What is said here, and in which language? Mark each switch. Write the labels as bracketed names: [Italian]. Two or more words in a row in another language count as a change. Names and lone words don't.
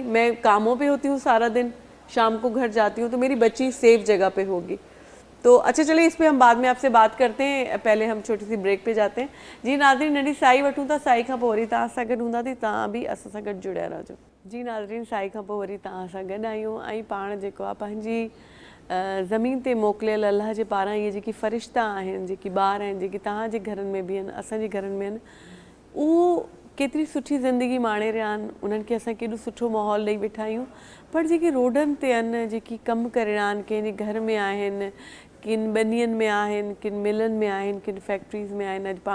[Urdu] میں کاموں پہ ہوتی ہوں سارا دن, شام کو گھر جاتی ہوں, تو میری بچی سیف جگہ پہ ہوگی. تو اچھا چلیں اس پہ ہم بعد میں آپ سے بات کرتے ہیں, پہلے ہم چھوٹی سی بریک پہ جاتے ہیں. [Sindhi] جی ناظرین, ننڈی سائی وٹوں تا سائی کھاں پوری تاں سا گڈ ہوندا تی تاں بھی اس سا گڈ جڑیا رہجो. جی ناظرین, سائی کھاں پوری تاں سا گڈ आहियूं ऐं पाण जेको आहे पंहिंजी ज़मीन ते मोकिलियल अलाह जे पारां इहे जेकी फ़रिश्ता आहिनि, जेकी ॿार आहिनि, जेकी तव्हांजे घरनि में बि आहिनि, असांजे घरनि में आहिनि, उहो केतिरी सुठी ज़िंदगी माणे रहिया आहिनि. उन्हनि खे असां केॾो सुठो माहौल ॾेई वेठा आहियूं. पर जेके रोडनि ते आहिनि, जेकी कमु करे रहिया आहिनि, कंहिंजे घर में आहिनि, किन ॿनियनि में आहिनि, किन मिलनि में आहिनि, किन फैक्ट्रीज़ में आहिनि, अॼु